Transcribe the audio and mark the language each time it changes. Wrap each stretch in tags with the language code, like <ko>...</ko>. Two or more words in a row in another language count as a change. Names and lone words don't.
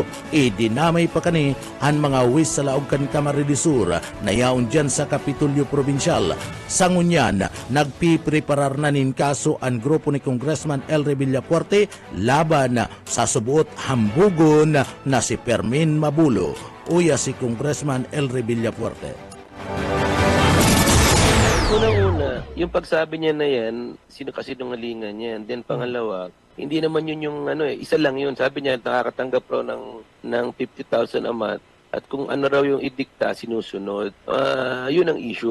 <bik>Dinamay pa kani ang mga huwes sa laog kan Camarines Sur na yaon dyan sa Kapitolyo Provincial. Sangunyan, nagpipreparar na nin kaso ang grupo ni Congressman Elre Villafuerte laban sa subuot hambugon na si Fermin Mabulo. Uya si Congressman Elre Villafuerte.</bik> <tl>Una-una, yung pagsabi niya na yan, sino kasi nungalingan yan. Then pangalawa, hindi naman yun yung isa lang yun. Sabi niya, nakakatanggap raw ng 50,000</tl> <en>a month.</en> <tl>At kung ano raw yung idikta, sinusunod. Yun ang issue.</tl>